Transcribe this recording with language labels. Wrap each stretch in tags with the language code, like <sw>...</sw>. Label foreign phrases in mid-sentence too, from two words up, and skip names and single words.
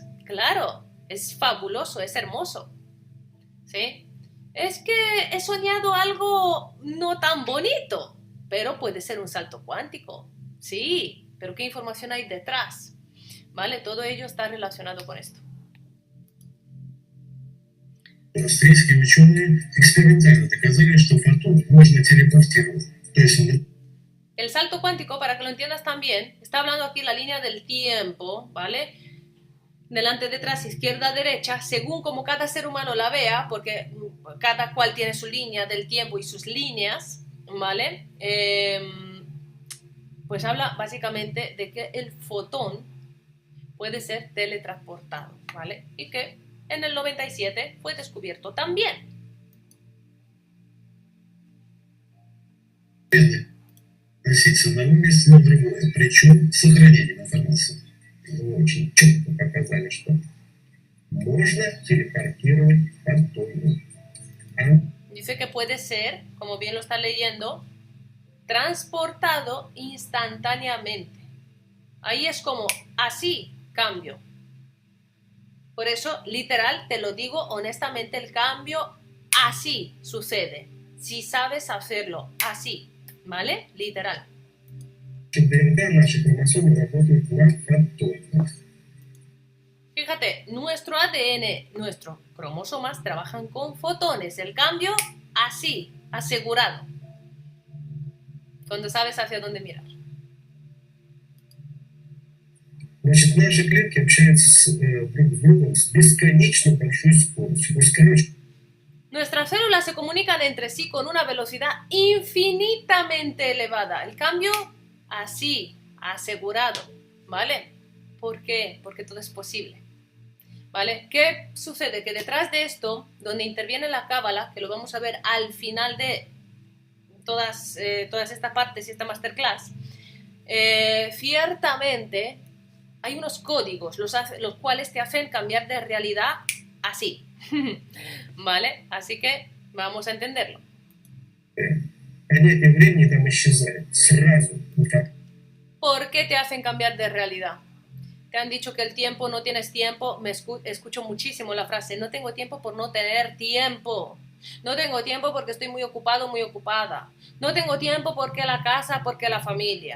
<es>Claro, es fabuloso, es hermoso. ¿Sí? Es que he soñado algo no tan bonito, pero puede ser un salto cuántico. Sí, pero ¿qué información hay detrás? ¿Vale? Todo ello está relacionado con esto.</es> <ru>Австрийские ученые экспериментально доказали, что фотон можно телепортировать. То есть</ru> <es>el salto cuántico, para que lo entiendas también, está hablando aquí la línea del tiempo, ¿vale? Delante, detrás, izquierda, derecha, según como cada ser humano la vea, porque cada cual tiene su línea del tiempo y sus líneas, ¿vale? Pues habla básicamente de que el fotón puede ser teletransportado, ¿vale? Y que en el 97 fue descubierto también.</es> <ru>переносить с одного места на другое, причем с сохранением информации. Вы очень четко показали, что можно телепортировать фантомы.</ru> <es>Dice que puede ser, como bien lo está leyendo, transportado instantáneamente. Ahí es como así cambio. Por eso, literal, te lo digo honestamente, el cambio así sucede. Si sabes hacerlo así, ¿vale? Literal.</es> <ru>ДНК наши хромосомы работают на фантомах.</ru> <es>Fíjate, nuestro ADN, nuestros cromosomas trabajan con fotones. El cambio así, asegurado. Cuando sabes hacia dónde mirar.</es> <ru>Значит, наши клетки общаются друг с другом с бесконечно большой скоростью. То есть, короче,</ru> <es>Nuestras células se comunican entre sí con una velocidad infinitamente elevada. El cambio así, asegurado, ¿vale? ¿Por qué? Porque todo es posible, ¿vale? ¿Qué sucede? Que detrás de esto, donde interviene la cábala, que lo vamos a ver al final de todas estas partes y esta masterclass, ciertamente hay unos códigos los cuales te hacen cambiar de realidad así, ¿vale? Así que vamos a entenderlo.</es> <ru>понятие времени там исчезает сразу.</ru> <es>¿Por qué te hacen cambiar de realidad? Te han dicho que el tiempo, no tienes tiempo. Me escucho muchísimo la frase, no tengo tiempo por no tener tiempo. No tengo tiempo porque estoy muy ocupado, muy ocupada. No tengo tiempo porque la casa, porque la familia.</es>